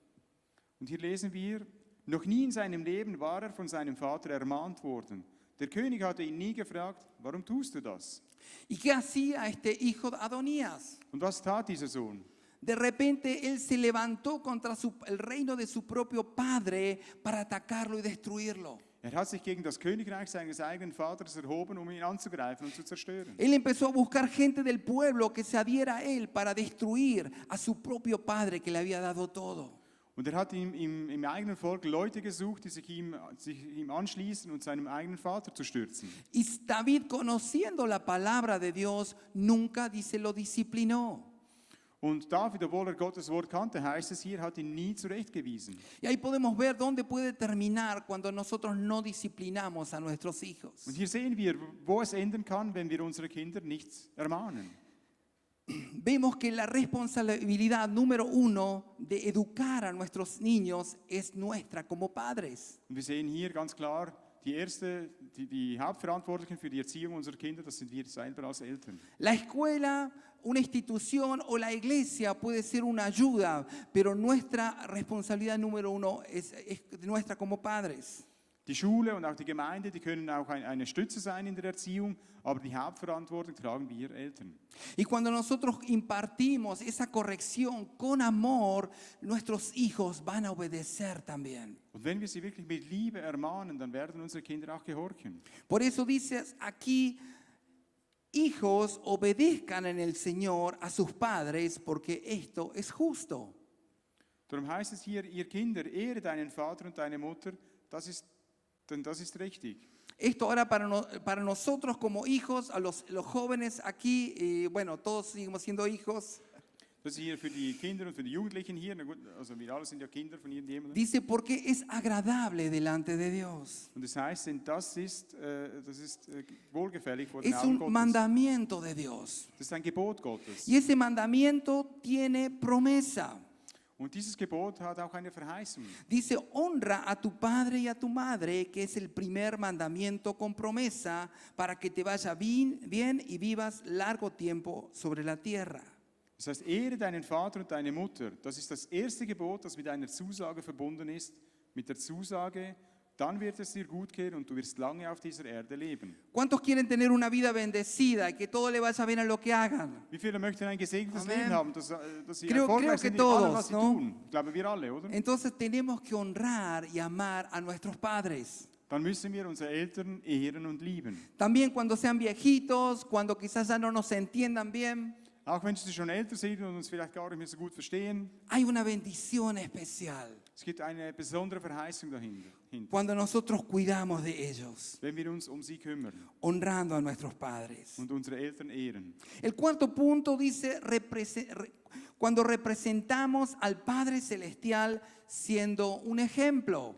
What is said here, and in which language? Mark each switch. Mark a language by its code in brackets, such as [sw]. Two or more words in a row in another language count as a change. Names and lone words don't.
[de] Und hier lesen wir, noch nie in seinem Leben war er von seinem Vater ermahnt worden. Der König hatte ihn nie gefragt, warum tust du das? [es] ¿Y qué hacía este hijo de Adonías? [de] Und was tat dieser Sohn? [es] De repente él se levantó contra el reino de su propio padre para atacarlo y destruirlo. [de] Er hat sich gegen das Königreich seines eigenen Vaters erhoben, um ihn anzugreifen und zu zerstören. [es] Él empezó a buscar gente del pueblo que se adhiera a él para destruir a su propio padre que le había dado todo. [de] Und er hat im eigenen Volk Leute gesucht, die sich ihm anschließen und seinem eigenen Vater zu stürzen. [es] Y David, conociendo la palabra de Dios, nunca, dice, lo disciplinó. [de] Und David, obwohl er Gottes Wort kannte, heißt es hier, hat ihn nie zurechtgewiesen. [es] Y ahí podemos ver dónde puede terminar cuando nosotros no disciplinamos a nuestros hijos. [de] Und hier sehen wir, wo es enden kann, wenn wir unsere Kinder nicht ermahnen. [es] Vemos que la responsabilidad número 1 de educar a nuestros niños es nuestra como padres. [de] Und wir sehen hier ganz klar, die Hauptverantwortlichen für die Erziehung unserer Kinder, das sind wir selber als Eltern. [es] La escuela, una institución o la iglesia puede ser una ayuda, pero nuestra responsabilidad número 1 es nuestra como padres. [de] Die Schule und auch die Gemeinde, die können auch eine Stütze sein in der Erziehung, aber die Hauptverantwortung tragen wir Eltern. [es] Y cuando nosotros impartimos esa corrección con amor, nuestros hijos van a obedecer también. [de] Und wenn wir sie wirklich mit Liebe ermahnen, dann werden unsere Kinder auch gehorchen. [es] Por eso dice aquí, hijos, obedezcan en el Señor a sus padres, porque esto es justo. [de] Darum heißt es hier, ihr Kinder, ehre deinen Vater und deine Mutter, denn das ist richtig. [es] Esto ahora para nosotros como hijos, a los jóvenes aquí, bueno, todos seguimos siendo hijos. [de] Das ist hier für die Kinder und für die Jugendlichen hier. Na gut, also wir alle sind ja Kinder von irgendjemandem. [es] Dice, porque es agradable delante de Dios. [de] Und das heißt, denn das ist wohlgefällig vor den [es] Es [de] Augen [es] un [de] Gottes. [es] mandamiento de Dios. [de] Das ist ein Gebot Gottes. [es] Y ese mandamiento tiene promesa. [de] Und dieses Gebot hat auch eine Verheißung. [es] Dice, honra a tu padre y a tu madre, que es el primer mandamiento con promesa, para que te vaya bien y vivas largo tiempo sobre la tierra. [de] Das heißt, ehre deinen Vater und deine Mutter. Das ist das erste Gebot, das mit einer Zusage verbunden ist. Mit der Zusage, dann wird es dir gut gehen und du wirst lange auf dieser Erde leben. [es] ¿Cuántos quieren tener una vida bendecida y que todo le vaya bien a lo que hagan? [de] Wie viele möchten ein gesegnetes [es] Amen. [de] Leben haben, dass sie [es] Creo [de] erfolgreich [es] que [de] sind in allem, was [es] todos, [de] sie [es] ¿no? [de] tun? Ich glaube, wir alle, oder? [es] Entonces tenemos que honrar y amar a nuestros padres. [de] Dann müssen wir unsere Eltern ehren und lieben. [es] También cuando sean viejitos, cuando quizás ya no nos entiendan bien, [de] Auch wenn sie schon älter sind und uns vielleicht gar nicht mehr so gut verstehen. [es] hay una bendición especial [de] Es gibt eine besondere Verheißung dahinter, [es] cuando nosotros cuidamos de ellos, [de] wenn wir uns um sie kümmern [es] honrando a nuestros padres. [de] und unsere Eltern ehren. [es] El cuarto punto dice, cuando representamos al Padre Celestial siendo un ejemplo.